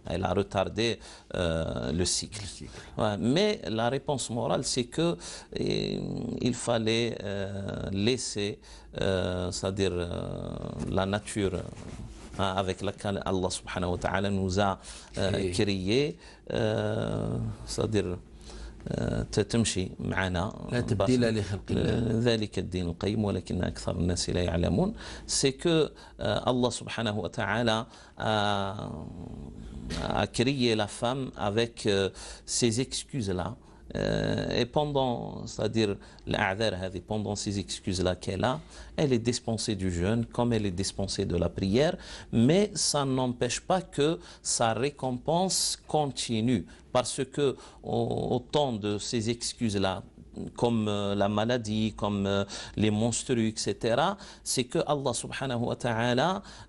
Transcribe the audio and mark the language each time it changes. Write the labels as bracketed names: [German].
[French] Elle a retardé le cycle. Mais la réponse morale, c'est que il fallait laisser, c'est-à-dire la nature avec laquelle Allah subhanahu wa ta'ala nous a créé, c'est-à-dire [Arabic] تمشي معنا لا تبديل لخلق الله ذلك الدين القيم ولكن أكثر الناس لا يعلمون. [French] C'est que Allah subhanahu wa ta'ala a créé la femme avec ces excuses-là. Et pendant, c'est-à-dire pendant ces excuses-là qu'elle a, elle est dispensée du jeûne comme elle est dispensée de la prière, mais ça n'empêche pas que sa récompense continue, parce que au temps de ces excuses-là, comme la maladie, comme les menstrues, etc., c'est que Allah subhanahu wa ta'ala